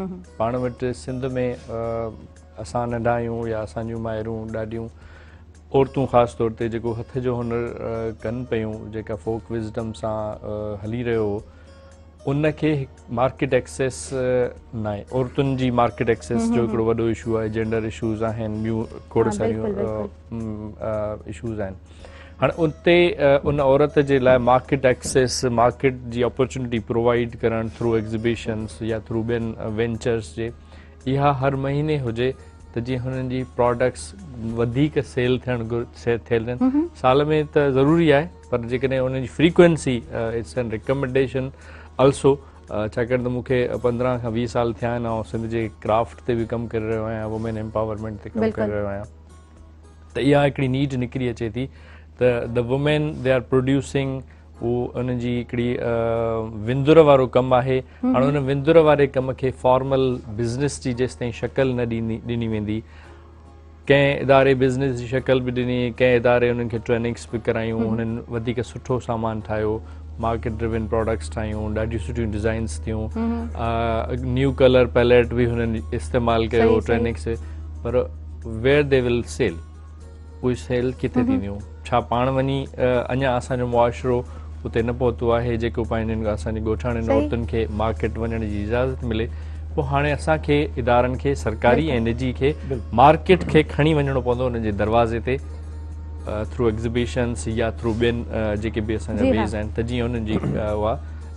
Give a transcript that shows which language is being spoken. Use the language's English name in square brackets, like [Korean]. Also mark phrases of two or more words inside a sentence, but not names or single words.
[Sindhi] पाण वटि सिंध में असां नंढा आहियूं या असांजूं माइरूं ॾाढियूं औरतूं ख़ासि तौर ते जेको हथ जो हुनर कनि पियूं, जेका [English] folk wisdom [Sindhi] सां हली रहियो हो, उनखे [English] market access [Sindhi] न आहे। औरतुनि जी [English] market access [Sindhi] जो हिकिड़ो वॾो इशू आहे। [English] gender issues [Sindhi] आहिनि, ॿियूं खोड़ सारियूं इशूज़ आहिनि। हाणे उते उन औरत जे लाइ [English] market access, [Sindhi] मार्केट जी अपॉर्चुनिटी प्रोवाइड करणु [English] through exhibitions [Sindhi] या थ्रू ॿियनि वेंचर्स जे, इहा हर महीने हुजे त जीअं हुननि जी प्रोडक्ट्स वधीक सेल थियणु थियनि। साल में त ज़रूरी आहे, पर जेकॾहिं उनजी फ्रीक्वेंसी [English] it's an recommendation also. [Sindhi] छाकाणि त मूंखे 15 खां 20 साल थिया आहिनि ऐं सिंध जे क्राफ्ट ते बि कमु करे रहियो आहियां, [English] women empowerment [Sindhi] ते कमु करे रहियो आहियां। त इहा हिकिड़ी नीड निकिरी अचे थी त [English] the women they are producing, [Sindhi] उहो उनजी हिकिड़ी विंदुर वारो कमु आहे। हाणे उन विंदुर वारे कम खे [English] formal business [Sindhi] जी जेसि ताईं शक्ल न ॾिनी वेंदी, कंहिं इदारे बिज़नेस जी शक्ल बि ॾिनी, कंहिं इदारे उन्हनि खे ट्रेनिंग्स बि करायूं, हुननि वधीक सुठो सामान ठाहियो, [English] market driven products [Sindhi] ठाहियूं, ॾाढियूं सुठियूं डिज़ाइन्स थियूं, [English] new color palette [Sindhi] बि हुननि इस्तेमालु कयो ट्रेनिंग से। [English] पर where they will sell, [Sindhi] उहे सेल किथे थींदियूं? छा पाण वञी अञा असांजो मुआशिरो उते न पहुतो आहे जेको पंहिंजनि असांजी ॻोठाणनि औरतुनि खे मार्केट वञण जी इजाज़त मिले? पोइ हाणे असांखे इदारनि खे, सरकारी ऐं निजी खे, मार्केट खे खणी वञिणो पवंदो उन्हनि जे दरवाज़े ते [English] through exhibitions [Sindhi] या थ्रू ॿियनि जेके बि असांजा वेज़ आहिनि, त जीअं उन्हनि जी उहा